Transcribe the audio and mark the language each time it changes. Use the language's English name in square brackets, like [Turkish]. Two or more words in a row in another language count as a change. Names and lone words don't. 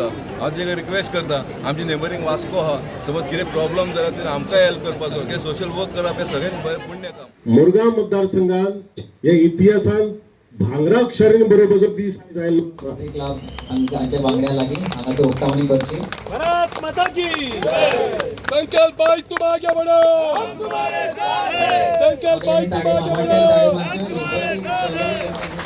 [Konkani] हांव ताका रिक्वेस्ट करता, आमची नेबरींग वास्को आहा, समज कितें प्रॉब्लम जाला तेन्ना आमकांय हेल्प करपाचो, कितें [English] social work [Konkani] करप हें सगळ्यांत बरें पुण्य काम. मुरगांव मतदारसंघात या इतिहासान भांगरा अक्षरांनी बरोबर दीस जायलो आसा. हांच्या वांगड्या लागीं हांगा तो उक्तावणी करची. [Hindi] भारत माता की संकल्प भाई तुम आगे बढ़ो, हम तुम्हारे साथ हैं. संकल्प भाई तुम आगे बढ़ो.